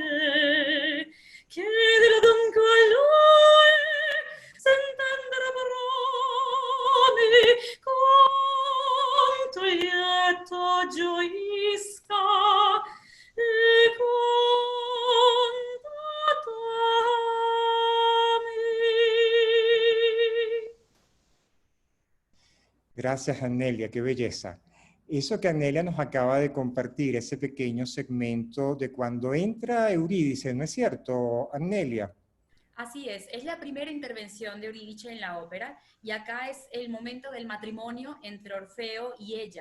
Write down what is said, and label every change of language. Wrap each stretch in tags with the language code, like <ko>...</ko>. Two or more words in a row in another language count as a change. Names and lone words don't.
<it>Chiedilo dunque a lui, s'intendere parole, quanto lieto gioisca e quanto t'ami.</it> <es>Gracias, Anelia, qué belleza. Eso que Anelia nos acaba de compartir, ese pequeño segmento de cuando entra Eurídice, ¿no es cierto, Anelia? Así es la primera intervención de Eurídice en la ópera y acá es el momento del matrimonio entre Orfeo y ella.</es>